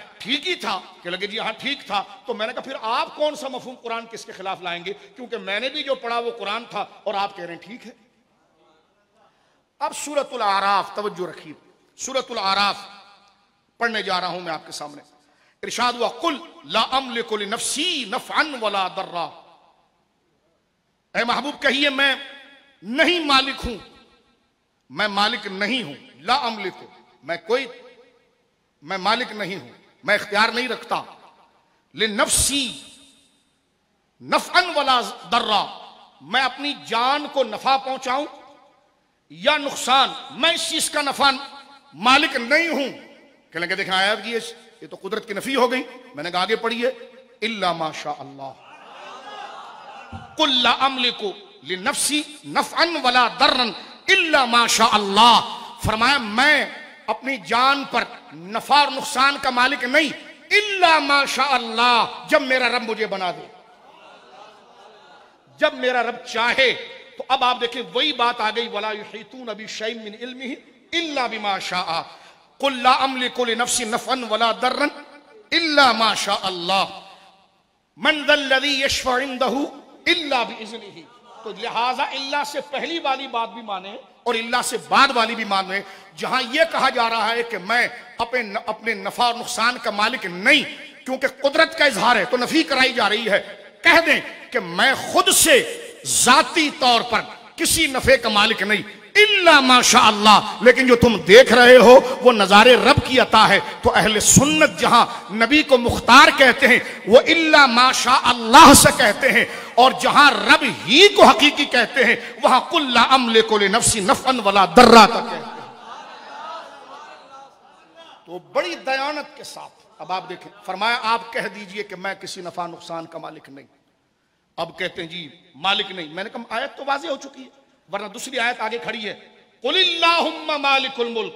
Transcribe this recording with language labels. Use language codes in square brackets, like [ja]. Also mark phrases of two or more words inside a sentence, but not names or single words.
[ur] ٹھیک ہی تھا کہ لگے جی ہاں ٹھیک تھا۔ تو میں نے کہا پھر آپ کون سا مفہوم قرآن کس کے خلاف لائیں گے، کیونکہ میں نے بھی جو پڑھا وہ قرآن تھا اور آپ کہہ رہے ہیں ٹھیک ہے. اب سورۃ الاعراف توجہ رکھیے، سورۃ الاعراف پڑھنے جا رہا ہوں میں آپ کے سامنے. ارشاد ہوا [ar] قل لا أملك لنفسي نفعا ولا ضرا, [ur] اے محبوب کہیے میں نہیں مالک ہوں، میں مالک نہیں ہوں. [ar] لا أملك, [ur] میں مالک نہیں ہوں، میں اختیار نہیں رکھتا. [ar] لنفسي نفعا ولا ضرا, [ur] میں اپنی جان کو نفع پہنچاؤں یا نقصان، میں اس چیز کا نفع مالک نہیں ہوں. کہنے لگے دیکھیں آیت کی یہ تو قدرت کی نفی ہو گئی. میں نے کہا آگے پڑھیے, [ar] إلا ما شاء الله قل لا أملك لنفسي نفعا ولا ضرا إلا ما شاء الله. [ur] فرمایا میں اپنی جان پر نفع اور نقصان کا مالک نہیں, [ar] إلا ما شاء الله, [ur] جب میرا رب مجھے بنا دے، جب میرا رب چاہے. تو اب آپ دیکھیں وہی بات آ گئی, [ar] ولا يحيطون بشيء من علمه إلا بما شاء قل لا أملك لنفسي نفعا ولا ضرا إلا ما شاء الله من ذا الذي يشفع عنده إلا بإذنه. [ur] تو لہٰذا الا سے پہلی والی بات بھی مانے اور الا سے بعد والی بھی مانے. جہاں یہ کہا جا رہا ہے کہ میں اپنے نفع اور نقصان کا مالک نہیں، کیونکہ قدرت کا اظہار ہے تو نفی کرائی جا رہی ہے، کہہ دیں کہ میں خود سے ذاتی طور پر کسی نفع کا مالک نہیں, [ar] إلا ما شاء الله. [ur] لیکن جو تم دیکھ رہے ہو وہ نظارے رب کی عطا ہے. تو اہل سنت جہاں نبی کو مختار کہتے ہیں وہ [ar] إلا ما شاء الله [ur] سے کہتے ہیں، اور جہاں رب ہی کو حقیقی کہتے ہیں وہاں [ar] قل لا أملك لنفسي نفعا ولا ضرا [ur] کا کہتے ہیں. تو بڑی دیانت امانت کے ساتھ۔ اب آپ دیکھیں، فرمایا آپ کہہ دیجیے کہ میں کسی نفع نقصان کا مالک نہیں. اب کہتے ہیں جی مالک نہیں۔ میں نے کہا آیت تو واضح ہو چکی ہے، ورنہ دوسری آیت آگے کھڑی ہے, [ar] قل اللهم مالك الملك.